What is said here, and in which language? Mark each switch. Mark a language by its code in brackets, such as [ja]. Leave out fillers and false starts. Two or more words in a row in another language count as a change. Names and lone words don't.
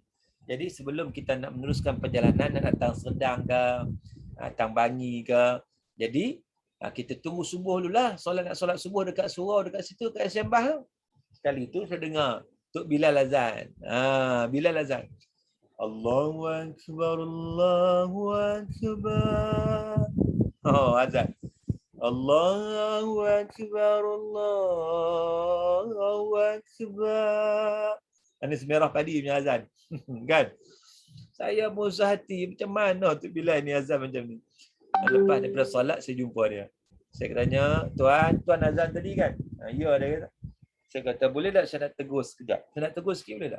[ms] Jadi sebelum kita nak meneruskan perjalanan, nak datang Serdang ke, datang Bangi ke. Jadi, kita tunggu subuh dulu lah. Nak solat subuh dekat surau, dekat situ, kat Sembah tu. Sekali tu saya dengar Tok Bilal azan. Bilal azan. [ar] Allahu akbar, Allahu akbar. [ms] Azan. [ar] Allahu akbar, Allahu akbar. [ms] Ini semerah padi punya azan. Kan? Saya musah hati, macam mana tu Bilal ni azan macam ni. Lepas daripada solat saya jumpa dia. Saya tanya, tuan azan tadi kan? Ya, dia kata. Saya kata, boleh tak saya nak tegur sekejap? Saya nak tegur sikit boleh tak?